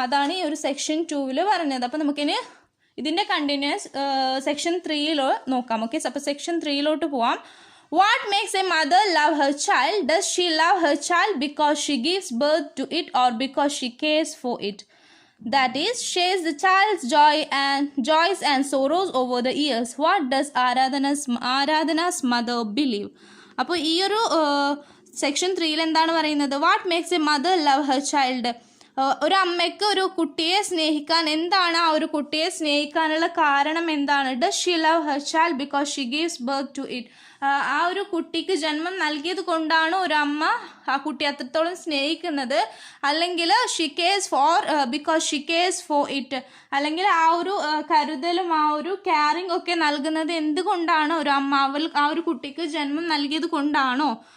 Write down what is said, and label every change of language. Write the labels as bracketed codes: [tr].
[ml] അതാണ് ഈ ഒരു സെക്ഷൻ 2 പറഞ്ഞത്. അപ്പോൾ നമുക്കിനി ഇതിൻ്റെ കണ്ടിന്യൂസ് സെക്ഷൻ 3 നോക്കാം. ഓക്കെ, അപ്പോൾ സെക്ഷൻ 3 പോവാം. [en] What makes a mother love her child? Does she love her child because she gives birth to it or because she cares for it? That is, shares the child's joys and sorrows over the years. What does Aradhana's mother believe? [ml] അപ്പോൾ ഈ ഒരു section 3 എന്താണ് പറയുന്നത്? [en] What makes a mother love her child. [ml] ഒരു അമ്മയ്ക്ക് ഒരു കുട്ടിയെ സ്നേഹിക്കാൻ, എന്താണ് ആ ഒരു കുട്ടിയെ സ്നേഹിക്കാനുള്ള കാരണം എന്താണ്? [en] Does she love her child because she gives birth to it. [ml] ആ ഒരു കുട്ടിക്ക് ജന്മം നൽകിയത് കൊണ്ടാണ് ഒരു അമ്മ ആ കുട്ടി അത്രത്തോളം സ്നേഹിക്കുന്നത്, അല്ലെങ്കിൽ [en] she cares because she cares for it, [ml] അല്ലെങ്കിൽ ആ ഒരു കരുതലും ആ ഒരു കെയറിങ് ഒക്കെ നൽകുന്നത് എന്തുകൊണ്ടാണ് ഒരു അമ്മ ആ ഒരു കുട്ടിക്ക് ജന്മം നൽകിയത് കൊണ്ടാണോ?